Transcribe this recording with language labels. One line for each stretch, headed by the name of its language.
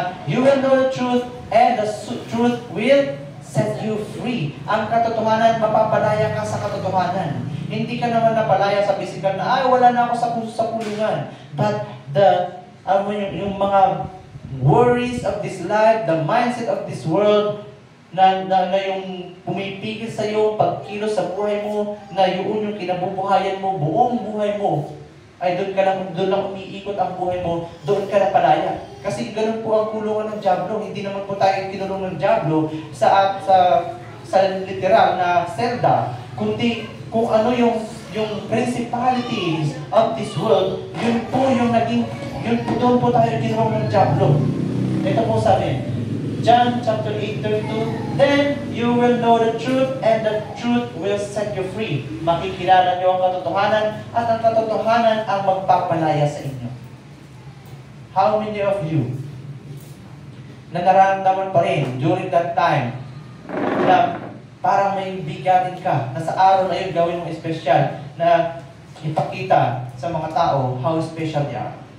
English: You will know the truth, and the truth will set you free.
Filipino: Ang katotohanan, mapapalaya ka sa katotohanan. Hindi ka naman napalaya sa physical na, wala na ako sa kulungan. But yung mga
English: worries of this life, the mindset of this world,
Filipino: na yung pumipigil sa iyo, pagkilos sa buhay mo, na yun yung kinabubuhayan mo, buong buhay mo, ay doon lang umiikot ang buhay mo, doon ka na palaya. Kasi ganun po ang kulungan ng dyablo. Hindi naman po tayo kinulong ng dyablo sa literal na selda, kundi kung ano yung
English: principalities of this world,
Filipino: yun po yung doon po tayo ginawang ng dyablo. Ito po sabi,
English: John chapter 8:32, then you will know the truth, and the truth will set you free.
Filipino: Makikilala niyo ang katotohanan, at ang katotohanan ang magpapalaya sa inyo.
English: How many of you
Filipino: na nararamdaman pa rin
English: during that time
Filipino: na parang may bigatin ka, na sa araw na yun gawin mong espesyal, na ipakita sa mga tao
English: how special they are?